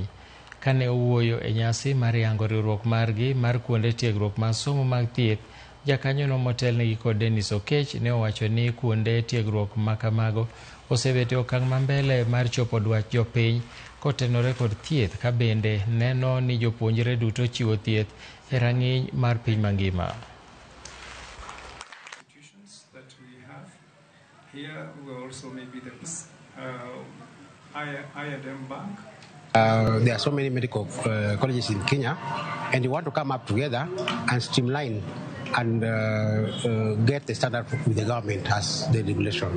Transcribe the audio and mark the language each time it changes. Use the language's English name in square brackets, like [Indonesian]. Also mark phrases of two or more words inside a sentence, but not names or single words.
[Luo (Kenya and Tanzania)] Kane owuoyo e nyasi mar yango riwruok margi mar kuonde tiegruok mag somo mag thieth, jakanyono motelnegi kod Dennis Okech ne owacho ni kuonde tiegruok makamago osebet e okang' mambele mar chopo dwach jopiny kotenore kod thieth ka bende neno ni jopuonjre duto chiwo thieth e rang'iny mar piny mangima. [English] Here we also maybe the IADM Bank. There are so many medical colleges in Kenya, and we want to come up together and streamline and get the standard with the government as the regulation.